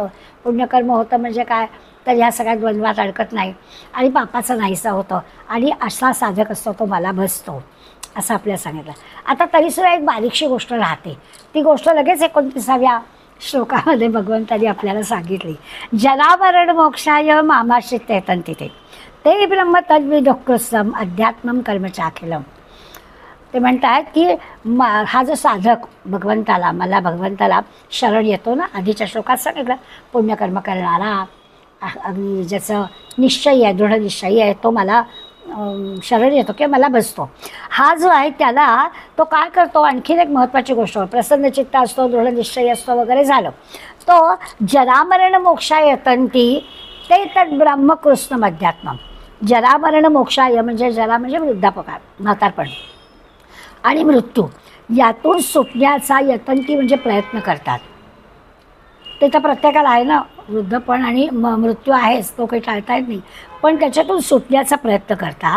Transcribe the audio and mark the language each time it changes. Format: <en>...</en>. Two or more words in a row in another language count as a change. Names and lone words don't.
<mr>पुण्यकर्म होतं म्हणजे काय, तर ह्या सगळ्या द्वंद्वात अडकत नाही आणि पापाचं नाहीसं होतं. आणि असा साधक असतो तो मला भजतो असं आपल्याला सांगितलं. आता तरीसुद्धा एक बारीकशी गोष्ट राहते. ती गोष्ट लगेच 29व्या श्लोकामध्ये भगवंतांनी आपल्याला सांगितली.</mr> <sa>जरामरण मोक्षाय मामाश्रित येतंती ते ब्रह्म तद्विदुःकृत्सम अध्यात्मम कर्मचाखिलम.</sa> <mr>ते म्हणतात की हा जो साधक मला भगवंताला शरण येतो ना, आधीच्या श्लोकात सांगितलं पुण्यकर्म करणारा, अगदी ज्याचं निश्चय आहे, दृढ निश्चय आहे, तो मला शरण येतो किंवा मला बसतो. हा जो आहे त्याला तो काय करतो, आणखीन एक महत्त्वाची गोष्ट, प्रसन्न चित्त असतो, दृढ निश्चय असतो वगैरे झालं, तो</mr> <sa>जरामरण मोक्षाय यतंती ते तत् ब्रह्मकृष्णम अध्यात्मम. जरामरण मोक्षाय</sa> <mr>म्हणजे जरा म्हणजे वृद्धापकाळ, म्हातारपण आणि मृत्यू, यातून सुटण्याचा यतंती म्हणजे प्रयत्न करतात. ते तर प्रत्येकाला आहे ना, वृद्धपण आणि मृत्यू आहेच, तो काही टाळता येत नाही, पण त्याच्यातून सुटण्याचा प्रयत्न करतात.</mr>